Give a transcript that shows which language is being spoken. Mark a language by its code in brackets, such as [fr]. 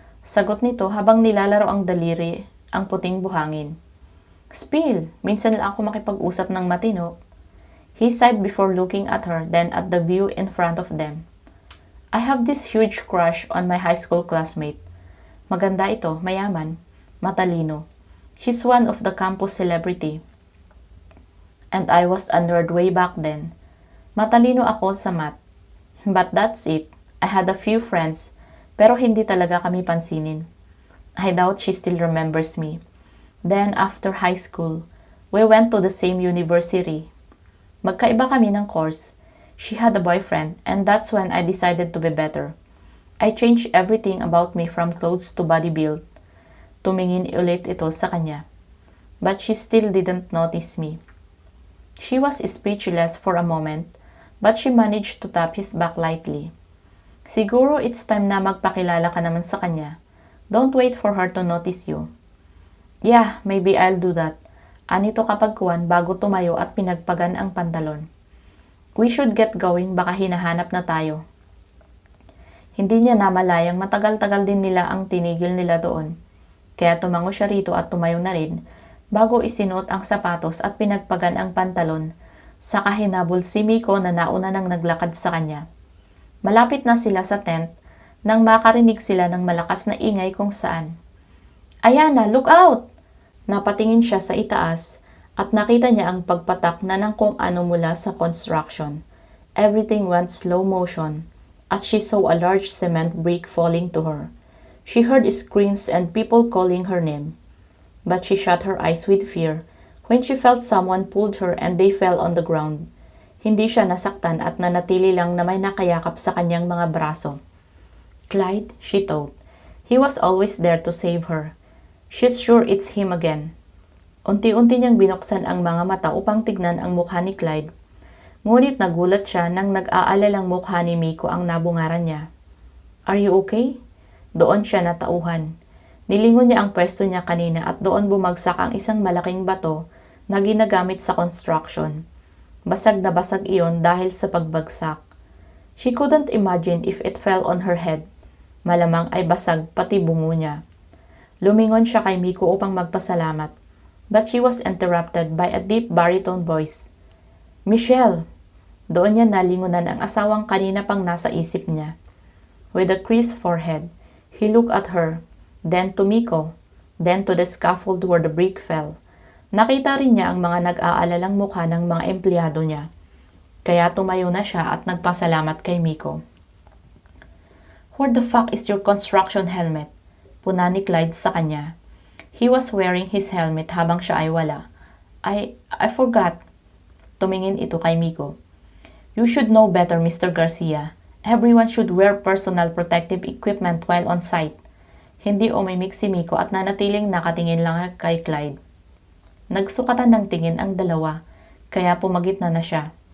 [tl] Sagot nito habang nilalaro ang daliri ang puting buhangin. Spill, minsan lang ako makipag-usap ng matino. [en] He sighed before looking at her, then at the view in front of them. I have this huge crush on my high school classmate. [tl] Maganda ito, mayaman, matalino. [en] She's one of the campus celebrity. And I was a nerd way back then. [tl] Matalino ako sa math. [en] But that's it. I had a few friends, [tl] pero hindi talaga kami pansinin. [en] I doubt she still remembers me. Then after high school, we went to the same university. [tl] Magkaiba kami ng course. [en] She had a boyfriend and that's when I decided to be better. I changed everything about me from clothes to body build. [tl] Tumingin ulit ito sa kanya. [en] But she still didn't notice me. She was speechless for a moment, but she managed to tap his back lightly. Siguro it's time [tl] na magpakilala ka naman sa kanya. [en] Don't wait for her to notice you. Yeah, maybe I'll do that. [tl] Anito kapag kuwan bago tumayo at pinagpagan ang pantalon. [en] We should get going, [tl] baka hinahanap na tayo. Hindi niya namalayang matagal-tagal din nila ang tinigil nila doon. Kaya tumango siya rito at tumayo na rin bago isinuot ang sapatos at pinagpagan ang pantalon. Saka hinabol si Miko na nauna nang naglakad sa kanya. Malapit na sila sa tent nang makarinig sila ng malakas na ingay kung saan. [en] Ayana, look out! [tl] Napatingin siya sa itaas at nakita niya ang pagpatak na ng kung ano mula sa construction. [en] Everything went slow motion as she saw a large cement brick falling to her. She heard screams and people calling her name. But she shut her eyes with fear when she felt someone pulled her and they fell on the ground. [tl] Hindi siya nasaktan at nanatili lang na may nakayakap sa kanyang mga braso. [en] Clyde, she thought. He was always there to save her. She's sure it's him again. [tl] Unti-unti niyang binuksan ang mga mata upang tignan ang mukha ni Clyde. Ngunit nagulat siya nang nag-aalalang mukha ni Miko ang nabungaran niya. [en] Are you okay? [tl] Doon siya natauhan. Nilingon niya ang pwesto niya kanina at doon bumagsak ang isang malaking bato na ginagamit sa construction. Basag na basag iyon dahil sa pagbagsak. [en] She couldn't imagine if it fell on her head. [tl] Malamang ay basag pati bungo niya. Lumingon siya kay Miko upang magpasalamat. [en] But she was interrupted by a deep baritone voice. Michelle! [tl] Doon niya nalingunan ang asawang kanina pang nasa isip niya. [en] With a creased forehead, he looked at her, then to Miko, then to the scaffold where the brick fell. [tl] Nakita rin niya ang mga nag-aalalang mukha ng mga empleyado niya. Kaya tumayo na siya at nagpasalamat kay Miko. [en] Where the fuck is your construction helmet? [tl] Puna ni Clyde sa kanya. [en] He was wearing his helmet [tl] habang siya ay wala. [en] I forgot. [tl] Tumingin ito kay Miko. [en] You should know better, Mr. Garcia. Everyone should wear personal protective equipment while on site. [tl] Hindi umimik si Miko at nanatiling nakatingin lang kay Clyde. Nagsukatan ng tingin ang dalawa, kaya pumagitna na siya.